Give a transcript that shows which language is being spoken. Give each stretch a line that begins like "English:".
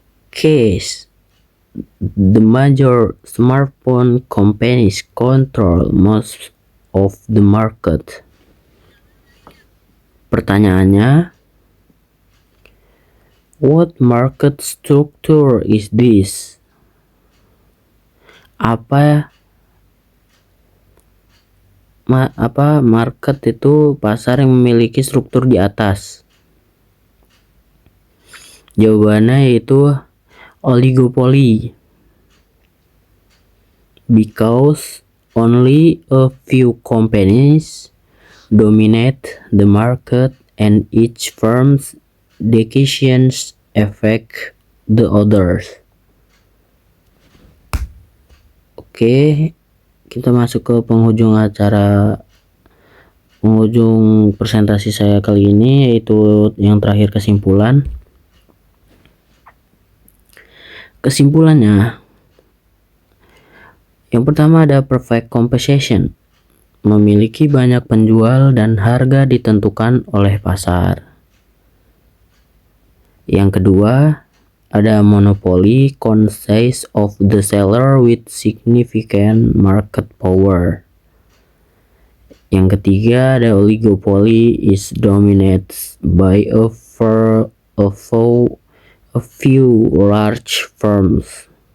English: Case: the major smartphone companies control most of the market.
Indonesian: Pertanyaannya,
English: what market structure is this?
Indonesian: Apa market itu pasar yang memiliki struktur di atas? Jawabannya yaitu
English: oligopoly, because only a few companies dominate the market and each firm's decisions affect the others.
Indonesian: Oke, kita masuk ke penghujung presentasi saya kali ini, yaitu yang terakhir, kesimpulannya. Yang pertama ada perfect compensation, memiliki banyak penjual dan harga ditentukan oleh pasar. Yang kedua ada
English: monopoly, consists of the seller with significant market power.
Indonesian: Yang ketiga ada
English: oligopoly, is dominated by a few large firms.